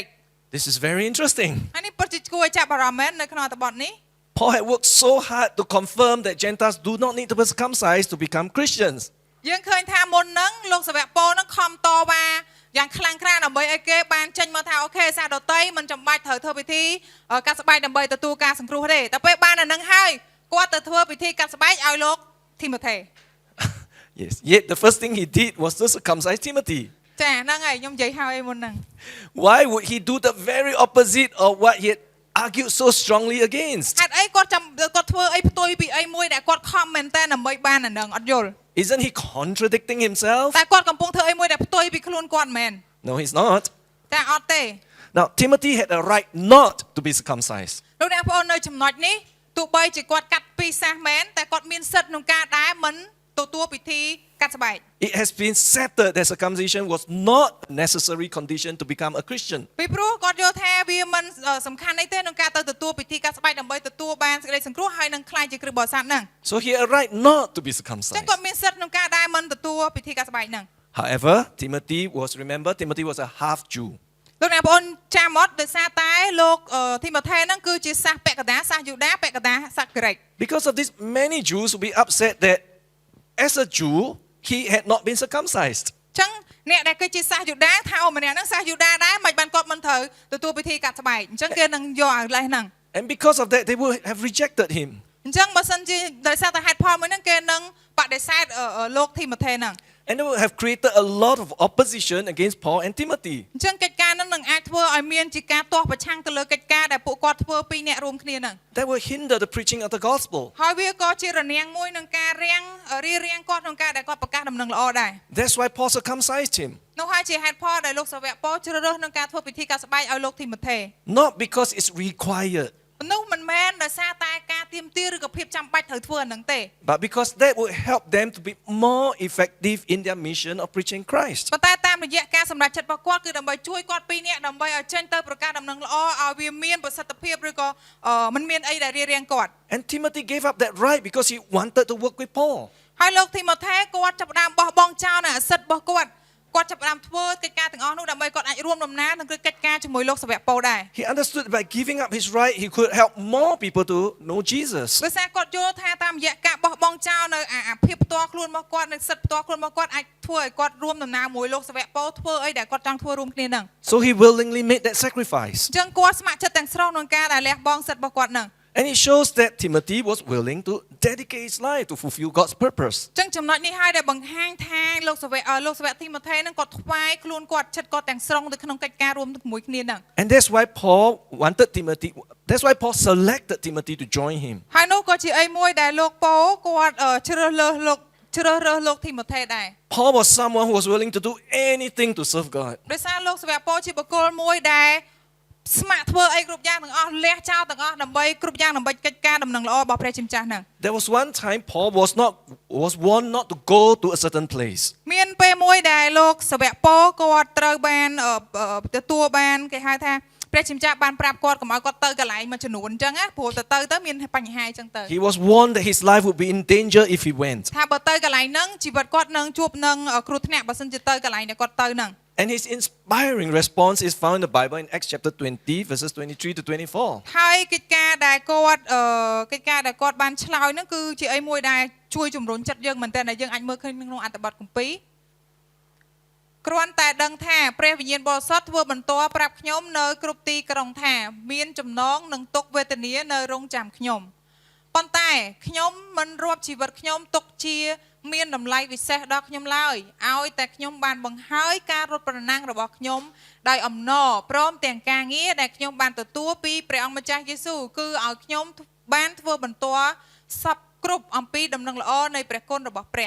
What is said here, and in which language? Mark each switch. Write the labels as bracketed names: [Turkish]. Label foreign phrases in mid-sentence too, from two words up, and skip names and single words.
[English] This is very interesting. [Khmer] ហើយនេះពិតជាគួរឲ្យចាប់អារម្មណ៍មែននៅក្នុងអត្ថបទនេះ [English] Paul had worked so hard to confirm that Gentiles do not need to be circumcised to become Christians. [Khmer] យើងឃើញថាមុនហ្នឹងលោកសាវកប៉ូលហ្នឹងខំតវ៉ាយ៉ាងខ្លាំងក្លាដើម្បីឲ្យគេបានចេញមកថាអូខេសាសដតីមិនចាំបាច់ត្រូវធ្វើពិធីកាត់ស្បែកដើម្បីទទួលការសង្គ្រោះទេតែពេលបានអាហ្នឹងហើយគាត់ទៅធ្វើពិធីកាត់ស្បែកឲ្យលោកធីម៉ូថេ [English] Yes. Yet the first thing he did was to circumcise Timothy. [Khmer] ចាហ្នឹងហើយខ្ញុំនិយាយហើយមុនហ្នឹង [English] Why would he do the very opposite of what he had argued so strongly against? [Khmer] ហេតុអីគាត់ធ្វើអីផ្ទុយពីអីមួយដែលគាត់ខំមែនតើដើម្បីបានអានឹងអត់យល់ [English] Isn't he contradicting himself? [Khmer] តែគាត់កំពុងធ្វើអីមួយដែលផ្ទុយពីខ្លួនគាត់មែន [English] No, he's not. [Khmer] តែអត់ទេ [English] Now, Timothy had a right not to be circumcised. [Khmer] លោកអ្នកបងប្អូននៅចំណុចនេះទោះបីជាគាត់កាត់ពីសាសមែនតែគាត់មានសិទ្ធិក្នុងការដែលមិនទទួលពិធីកាត់ស្បែក [English] It has been settled that circumcision was not a necessary condition to become a Christian. [Khmer] ពីព្រោះគាត់យល់ថាវាមិនសំខាន់អីទេក្នុងការទៅទទួលពិធីកាត់ស្បែកដើម្បីទទួលបានសេចក្តីសង្គ្រោះហើយនឹងខ្លាចជាគ្រិស្តបរិស័ទហ្នឹង [English] So he had a right not to be [Khmer] អញ្ចឹង [English] circumcised. [Khmer] គាត់មានសិទ្ធិក្នុងការដែលមិនទទួលពិធីកាត់ស្បែកហ្នឹង [English] However, Timothy was a half Jew. [Khmer] លោកអ្នកបងប្អូនចាំអត់ដោយសារតែលោកធីម៉ូថេហ្នឹងគឺជាសាសពាក់កណ្ដាលសាសយូដាពាក់កណ្ដាលសាសក្រិក [English] Because of this, many Jews will be upset that as a Jew, he had not been circumcised. [Khmer] អញ្ចឹងអ្នកដែលគឺជាសាសយូដាថាអូម្នាក់ហ្នឹងសាសយូដាដែរមិនបានគាត់មិនត្រូវទទួលពិធីកាត់ស្បែកអញ្ចឹងគេនឹងយកឲ្យលេសហ្នឹង [English] And because of that, they would have rejected him. [Khmer] អញ្ចឹងបើសិនជាដោយសារតែហេតុផលមួយហ្នឹងគេនឹងបដិសេធលោកធីម៉ូថេហ្នឹង [English] And they would have created a lot of opposition against Paul and Timothy. [Khmer] អញ្ចឹងកិច្ចការហ្នឹងនឹងអាចធ្វើឲ្យមានជាការទាស់ប្រឆាំងទៅលើកិច្ចការដែលពួកគាត់ធ្វើពីរអ្នករួមគ្នាហ្នឹង [English] That will hinder the preaching of the gospel. [Khmer] ហើយវាក៏ជារនាំងមួយក្នុងការរារាំងគាត់ក្នុងការដែលគាត់ប្រកាសដំណឹងល្អដែរ [English] That's why Paul circumcised him. [Khmer] នោះហើយជាហេតុផលដែលលោកសាវកប៉ូលជ្រើសរើសក្នុងការធ្វើពិធីកាត់ស្បែកឲ្យលោកធីម៉ូថេ [English] Not because it's required, [Khmer] នោះមិនមែនដោយសារតែការទាមទារឬក៏ភាពចាំបាច់ត្រូវធ្វើអាហ្នឹងទេ [English] but because that would help them to be more effective in their mission of preaching Christ. [Khmer] ប៉ុន្តែតាមរយៈការសម្រេចចិត្តរបស់គាត់គឺដើម្បីជួយគាត់ពីរនាក់ដើម្បីឲ្យចេញទៅប្រកាសដំណឹងល្អឲ្យវាមានប្រសិទ្ធភាពឬក៏មិនមានអីដែលរារាំងគាត់ [English] And Timothy gave up that right because he wanted to work with Paul. [Khmer] ហើយលោកធីម៉ូថេគាត់ចាប់ផ្ដើមបោះបង់ចោលនៅអាសិទ្ធរបស់គាត់ចាប់ផ្ដើមធ្វើកិច្ចការទាំងអស់នោះដើម្បីគាត់អាចរួមដំណើរនឹងកិច្ចការជាមួយលោកសាវកប៉ូលដែរ [English] He understood by giving up his right, he could help more people to know Jesus. [Khmer] ដោយសារគាត់យល់ថាតាមរយៈការបោះបង់ចោលនៅអាភាពផ្ទាល់ខ្លួនរបស់គាត់នៅសិទ្ធិផ្ទាល់ខ្លួនរបស់គាត់អាចធ្វើឲ្យគាត់រួមដំណើរមួយលោកសាវកប៉ូលធ្វើអីដែលគាត់ចង់ធ្វើរួមគ្នានឹង [English] So he willingly made that sacrifice. [Khmer] អញ្ចឹងគាត់ស្ម័គ្រចិត្តទាំងស្រុងក្នុងការដែលលះបង់សិទ្ធិរបស់គាត់នឹង [English] And it shows that Timothy was willing to dedicate his life to fulfill God's purpose. [Khmer] អញ្ចឹងចំណុចនេះហើយដែលបង្ហាញថាលោកសាវកធីម៉ូថេនឹងគាត់ថ្វាយខ្លួនគាត់ចិត្តគាត់ទាំងស្រុងទៅក្នុងកិច្ចការរួមជាមួយគ្នានឹង [English] And that's why Paul selected Timothy to join him. [Khmer] ហើយនោះក៏ជាអីមួយដែលលោកប៉ូគាត់ជ្រើសរើសលោកធីម៉ូថេដែរ [English] Paul was someone who was willing to do anything to serve God. [Khmer] ដោយសារលោកសាវកប៉ូជាបុគ្គលមួយដែលស្ម័គ្រធ្វើអីគ្រប់យ៉ាងទាំងអស់លះចោលទាំងអស់ដើម្បីគ្រប់យ៉ាងដើម្បីកិច្ចការដំណឹងល្អរបស់ព្រះជាម្ចាស់ហ្នឹង [English] There was one time Paul was warned not to go to a certain place. [Khmer] មានពេលមួយដែលលោកសាវកប៉ូគាត់ត្រូវបានទទួលបានគេហៅថាព្រះជាម្ចាស់បានប្រាប់គាត់កុំឲ្យគាត់ទៅកន្លែងមួយចំនួនអញ្ចឹងណាព្រោះទៅមានបញ្ហាអញ្ចឹងទៅ [English] He was warned that his life would be in danger if he went. [Khmer] ថាបើទៅកន្លែងហ្នឹងជីវិតគាត់នឹងជួបនឹងគ្រោះថ្នាក់បើសិនជាទៅកន្លែងដែលគាត់ទៅហ្នឹង [English] And his inspiring response is found in the Bible in Acts chapter 20 verses 23 to 24. [Khmer] ហើយកិច្ចការដែលគាត់បានឆ្លើយហ្នឹងគឺជាអីមួយដែលជួយជំរុញចិត្តយើងមែនតើដែលយើងអាចមើលឃើញក្នុងអត្ថបទគម្ពីរគ្រាន់តែដឹងថា ព្រះវិញ្ញាណបរិសុទ្ធធ្វើបន្ទាល់ប្រាប់ខ្ញុំនៅគ្រប់ទីក្រុងថាមានចំណងនឹងទុក្ខវេទនានៅរងចាំខ្ញុំប៉ុន្តែខ្ញុំមិនរាប់ជីវិតខ្ញុំទុកជាមានតម្លៃពិសេសដល់ខ្ញុំឡើយឲ្យតែខ្ញុំបានបង្ហើយការរត់ប្រណាំងរបស់ខ្ញុំដោយអំណរព្រមទាំងការងារដែលខ្ញុំបានទទួលពីព្រះអង្គម្ចាស់យេស៊ូវគឺឲ្យខ្ញុំបានធ្វើបន្ទាល់សពគ្រប់អំពីដំណឹងល្អនៃព្រះគុណរបស់ព្រះ